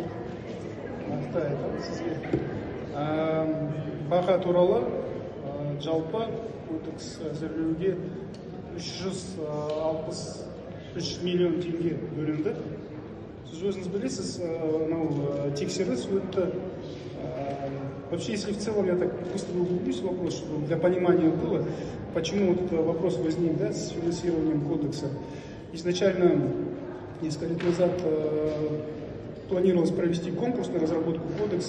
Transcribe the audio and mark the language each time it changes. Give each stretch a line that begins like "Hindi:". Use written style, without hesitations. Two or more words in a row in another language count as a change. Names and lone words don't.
Kazakh: Нақты айтам сізге. Баға туралы жалпы кодекс әзірлеуге 363 миллион теңге бөлінді. Сіз өзіңіз білесіз, тексеріс өтті.
Russian: Вообще, если в целом я так быстро углублюсь в вопрос, чтобы для понимания было, почему вот этот вопрос возник, да, с финансированием кодекса. Изначально, несколько лет назад, планировалось провести конкурс на разработку кодекса.